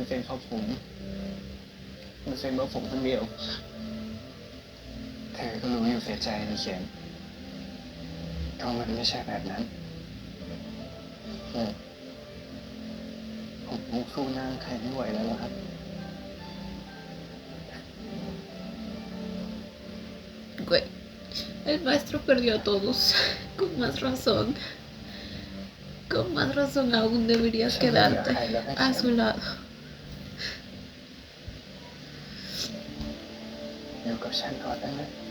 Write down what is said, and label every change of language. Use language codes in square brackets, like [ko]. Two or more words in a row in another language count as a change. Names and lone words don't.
[th] เป็นเพราะผมมันเป็นเพราะผมคนเดียวเธอก็รู้อยู่เสียใจนี่เขียนก็มันไม่ใช่แบบนั้นผมสู้หน้าใครไม่ไหวแล้วล่ะครับ [es] Güey, el maestro perdió a todos. Con más razón. Con más razón aún deberías quedarte a su lado. [th] อยู่กับฉันก่อนได้ไหม